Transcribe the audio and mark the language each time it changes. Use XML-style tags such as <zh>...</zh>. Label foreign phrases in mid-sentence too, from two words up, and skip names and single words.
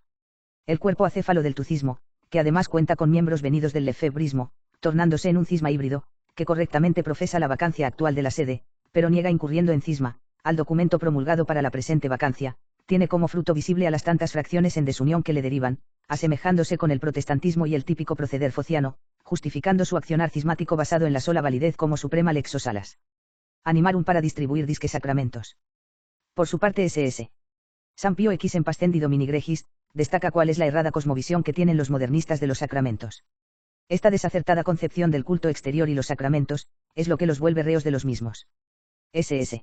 <es>El cuerpo acéfalo del tucismo, que además cuenta con miembros venidos del lefebrismo, tornándose en un cisma híbrido, que correctamente profesa la vacancia actual de la sede, pero niega incurriendo en cisma, al documento promulgado para la presente vacancia, tiene como fruto visible a las tantas fracciones en desunión que le derivan, asemejándose con el protestantismo y el típico proceder fociano, justificando su accionar cismático basado en la sola validez como</es> <la>suprema lex osalas.</la> <es>Animarum para distribuir disque sacramentos. Por su parte S.S. San Pío X en Pastendi Domini Gregis, destaca cuál es la errada cosmovisión que tienen los modernistas de los sacramentos. Esta desacertada concepción del culto exterior y los sacramentos, es lo que los vuelve reos de los mismos. S.S.</es>